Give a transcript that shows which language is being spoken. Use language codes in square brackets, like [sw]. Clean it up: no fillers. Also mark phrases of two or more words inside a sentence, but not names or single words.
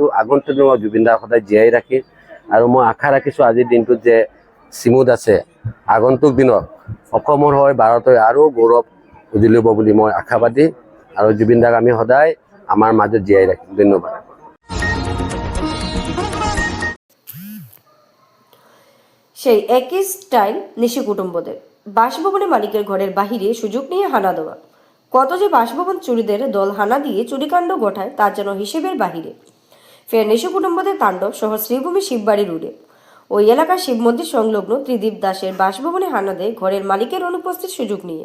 [as] আগন্তুক দিনত জুবিন দাক সদায় জীয়াই ৰাখি, আৰু মই আশা ৰাখিছোঁ আজিৰ দিনটোত যে শিমু দাসে আগন্তুক দিনত অসমৰ হৈ ভাৰতৰ আৰু গৌৰৱ উজ্বলিব বুলি মই আশাবাদী, আৰু জুবিন দাক আমি সদায় আমাৰ মাজত জীয়াই ৰাখিম। ধন্যবাদ। [bn] সেই একই স্টাইল নিশি কুটুম্বদের বাসভবনে মালিকের ঘরের বাহিরে সুযোগ নিয়ে হানা দেওয়া। কত যে বাসভবন চুরিদের দল হানা দিয়ে চুরিকাণ্ড ঘটায় তার যেন হিসেবের বাহিরে। ফের নিশি কুটুম্বদের তাণ্ডব সহ শ্রীভূমি শিববাড়ি রোডে ওই এলাকার শিব মন্দির সংলগ্ন ত্রিদীপ দাসের বাসভবনে হানা দেয় ঘরের মালিকের অনুপস্থিত সুযোগ নিয়ে।